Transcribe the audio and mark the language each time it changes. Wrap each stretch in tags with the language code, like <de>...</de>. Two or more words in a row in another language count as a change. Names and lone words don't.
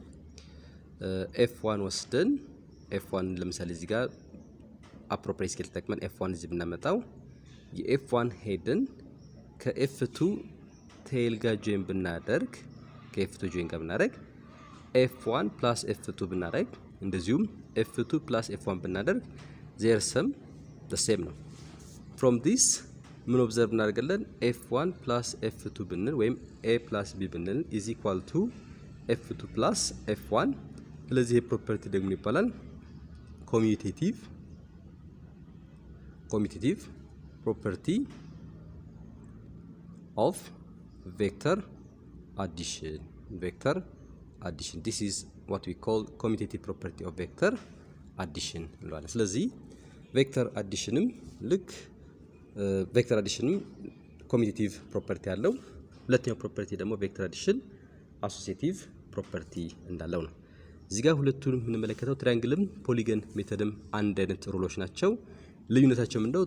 <am>f1 ወስደን f1 ለምሳሌ እዚህ ጋር</am> <en>appropriate scale</en> <am>ተጠቅመን f1 እዚህ ብናመጣው የf1 ሄድን ከf2 ቴይል ጋር ጆይን ብናደርግ</am> <en>f1 plus f2</en> <am>ብናደርግ እንደዚሁም</am> <en>f2 plus f1</en> <am>ብናደርግ</am> <en>their sum the same</en> <am>ነው።</am> <en>from this</en> <am>ምን ኦብዘርቭ እናደርጋለን?</am> <en>f1 plus f2</en> <am>ብንል ወይም</am> <en>a plus b ብንል is equal to f2 plus f1።</en> <am>ስለዚህ ይሄ ፕሮፐርቲ ደግሞ ይባላል</am> <en>commutative property of vector addition. This is what we call commutative property of vector addition</en> <am>እንላለን። ስለዚህ</am> <en>vector addition commutative property</en> <am>አለው። ሁለተኛው ፕሮፐርቲ ደግሞ</am> <en>vector addition associative property</en> <am>እንዳለው ነው። እዚህ ጋር ሁለቱንም የምንመለከተው</am> <en>triangle polygon method</en> <am>አንድ አይነት ሩሎች ናቸው። ልዩነታቸው ምንድነው?</am>